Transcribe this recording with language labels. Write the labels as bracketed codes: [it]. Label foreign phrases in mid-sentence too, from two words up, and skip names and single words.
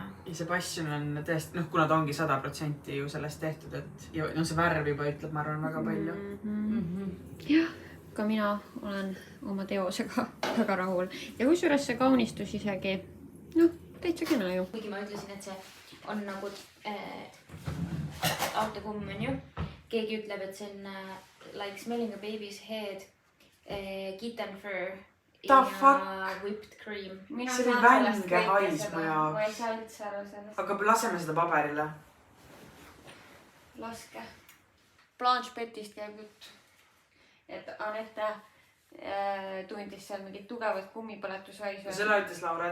[et] Ja see passion on tõesti, noh, kuna ta ongi 100% ju sellest tehtud, et ja, no see värv juba ütleb, ma arvan, väga palju. Jah, ka mina olen oma teosega väga rahul. Ja kusjuures see kaunistus isegi, noh, täitsa kena ju. Kuigi ma ütlesin, et see on nagu autokumm on ju. Keegi ütleb, et see on [en] like smelling a baby's head, kitten fur. The fuck? Whipped cream. [et] See oli vänge haisma jaoks. Ma ei saa üldse aru sellest. Aga laseme seda paberile. Laske. Blanche Petist käib jutt. Et Anette tundis seal mingit tugevat kummipõletushaisu. Seda ütles Laura.